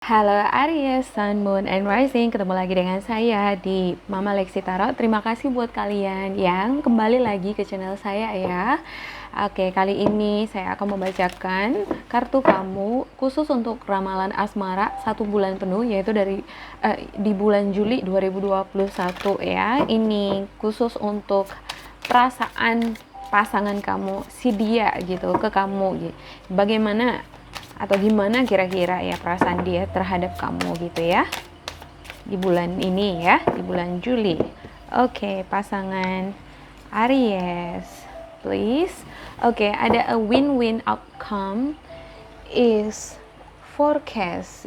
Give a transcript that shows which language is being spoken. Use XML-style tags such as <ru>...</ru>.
<id>Halo Aries, Sun, Moon, and Rising. Ketemu lagi dengan saya di Mama Lexi Tarot. Terima kasih buat kalian yang kembali lagi ke channel saya ya. Oke, kali ini saya akan membacakan kartu kamu khusus untuk ramalan asmara 1 bulan penuh, yaitu di bulan Juli 2021 ya. Ini khusus untuk perasaan pasangan kamu, si dia gitu, ke kamu. Bagaimana atau gimana kira-kira ya perasaan dia terhadap kamu gitu ya di bulan ini ya, di bulan Juli. Oke, pasangan Aries, please. Oke, ada</id> <en>a win-win outcome is forecast.</en>